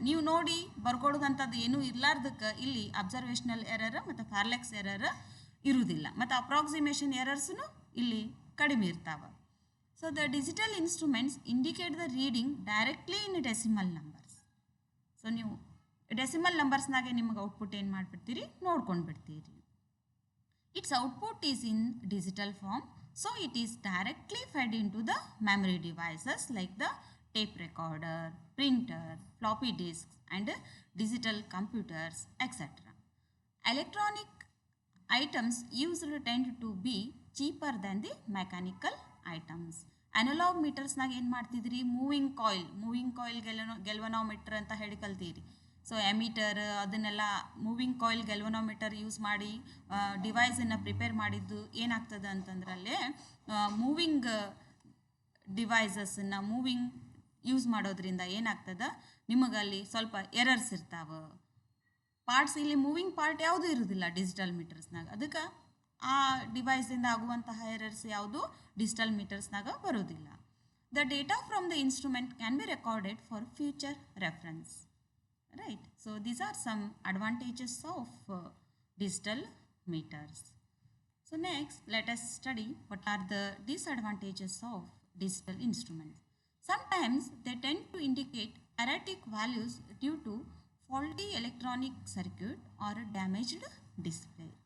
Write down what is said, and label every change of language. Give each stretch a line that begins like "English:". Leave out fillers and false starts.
Kannada: ನೀವು ನೋಡಿ ಬರ್ಕೊಡೋದಂಥದ್ದು ಏನೂ ಇರ್ಲಾರ್ದಕ್ಕೆ ಇಲ್ಲಿ ಅಬ್ಸರ್ವೇಷನಲ್ ಎರರ್ ಮತ್ತು ಪ್ಯಾರಲೆಕ್ಸ್ ಎರರ್ ಇರುವುದಿಲ್ಲ, ಮತ್ತು ಅಪ್ರಾಕ್ಸಿಮೇಷನ್ ಎರರ್ಸ್ನು ಇಲ್ಲಿ ಕಡಿಮೆ ಇರ್ತಾವೆ.
English: So the digital instruments indicate the reading directly in decimal numbers.
Kannada: So ನೀವು ಡೆಸಿಮಲ್ ನಂಬರ್ಸ್ನಾಗೆ ನಿಮಗೆ ಔಟ್ಪುಟ್ ಏನು ಮಾಡಿಬಿಡ್ತೀರಿ, ನೋಡ್ಕೊಂಡು ಬಿಡ್ತೀರಿ.
English: Its output is in digital form. So it is directly fed into the memory devices like the tape recorder, printer, floppy disks and digital computers, etc. Electronic items used tend to be cheaper than the mechanical items.
Kannada: Analog meters ನಾಗ ಏನು ಮಾಡ್ತಿದ್ರಿ, moving coil ಗೆಲ್ವನೋಮೀಟರ್ ಅಂತ ಹೇಳಿ ಕಲ್ತೀರಿ. So ಎಮೀಟರ್ ಅದನ್ನೆಲ್ಲ moving coil ಗೆಲ್ವನೋಮೀಟರ್ use ಮಾಡಿ ಡಿವೈಸನ್ನು prepare ಮಾಡಿದ್ದು ಏನಾಗ್ತದೆ ಅಂತಂದ್ರಲ್ಲೇ moving ಡಿವೈಸಸ್ಸನ್ನು use ಮಾಡೋದ್ರಿಂದ ಏನಾಗ್ತದೆ, ನಿಮಗಲ್ಲಿ ಸ್ವಲ್ಪ ಎರರ್ಸ್ ಇರ್ತಾವೆ. ಪಾರ್ಟ್ಸ್ ಇಲ್ಲಿ ಮೂವಿಂಗ್ ಪಾರ್ಟ್ ಯಾವುದೂ ಇರೋದಿಲ್ಲ ಡಿಜಿಟಲ್ ಮೀಟರ್ಸ್ನಾಗ. ಅದಕ್ಕೆ ಆ ಡಿವೈಸಿಂದ ಆಗುವಂತಹ ಎರರ್ಸ್ ಯಾವುದು ಡಿಜಿಟಲ್ ಮೀಟರ್ಸ್ನಾಗ ಬರೋದಿಲ್ಲ.
English: The data from the instrument can be recorded for future reference. Right. So these are some advantages of digital meters. So next, let us study what are the disadvantages of digital instruments. Sometimes they tend to indicate erratic values due to faulty electronic circuit or a damaged display.